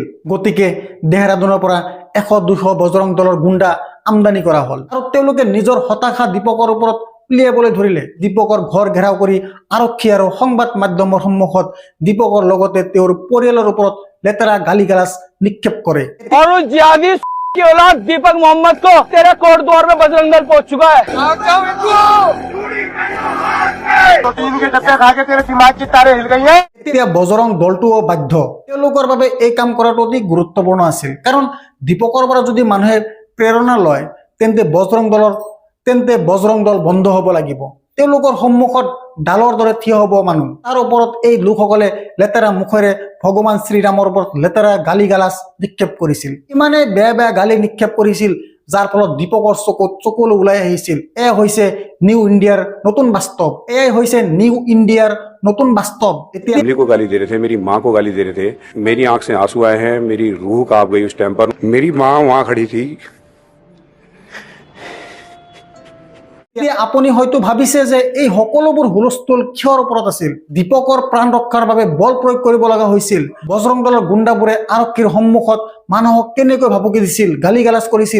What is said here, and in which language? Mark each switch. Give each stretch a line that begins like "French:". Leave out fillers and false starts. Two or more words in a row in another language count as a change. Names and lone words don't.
Assamese: গতিকে দেহৰাদুনৰ পৰা 100-200 বজৰং দলৰ গুণ্ডা আমদানি কৰা হ'ল আৰু তেওঁলোকে নিজৰ হতাশা দীপকৰ ওপৰত উলিয়াবলৈ ধৰিলে। দীপকৰ ঘৰ ঘেৰাও কৰি আৰক্ষী আৰু সংবাদ মাধ্যমৰ সন্মুখত দীপকৰ লগতে তেওঁৰ পৰিয়ালৰ ওপৰত লেতেৰা গালি-গালাজ নিক্ষেপ কৰে।
Hindi: की औलाद दीपक मोहम्मद को तेरे कोट द्वार में बजरंग दल पहुंच चुका है।
Assamese: এতিয়া বজৰং দলটোও বাধ্য। তেওঁলোকৰ বাবে এই কাম কৰাটো অতি গুৰুত্বপূৰ্ণ আছিল, কাৰণ দীপকৰ পৰা যদি মানুহে প্ৰেৰণা লয় তেন্তে বজৰং দল বন্ধ হ'ব লাগিব। তেওঁলোকৰ সন্মুখত ডালৰ দৰে থিয় হ'ব মানুহ। তাৰ ওপৰত এই লোকসকলে লেতেৰা মুখেৰে ভগৱান শ্ৰীৰামৰ ওপৰত লেতেৰা গালি গালাজ নিক্ষেপ কৰিছিল। ইমানে বেয়া বেয়া গালি নিক্ষেপ কৰিছিল যাৰ ফলত দীপকৰ চকুত চকুলো ওলাই আহিছিল। এয়া হৈছে নিউ ইণ্ডিয়াৰ নতুন বাস্তৱ। এয়াই হৈছে নিউ ইণ্ডিয়াৰ নতুন বাস্তৱ। এতিয়া
Hindi: फैमिली को गाली दे रहे थे, मेरी माँ को गाली दे रहे थे। मेरी आंख से आंसू आए हैं, मेरी रूह कांप गई उस टाइम पर। मेरी माँ वहाँ खड़ी थी।
Assamese: এতিয়া আপুনি হয়তো ভাবিছে যে এই সকলোবোৰ হুলস্থুল কিহৰ ওপৰত আছিল। দীপকৰ প্ৰাণ ৰক্ষাৰ বাবে বল প্ৰয়োগ কৰিব লগা হৈছিল। বজৰং দলৰ গুণ্ডাবোৰে আৰক্ষীৰ সন্মুখত মানুহক কেনেকৈ ভাবুকি দিছিল, গালি গালাজ কৰিছিল।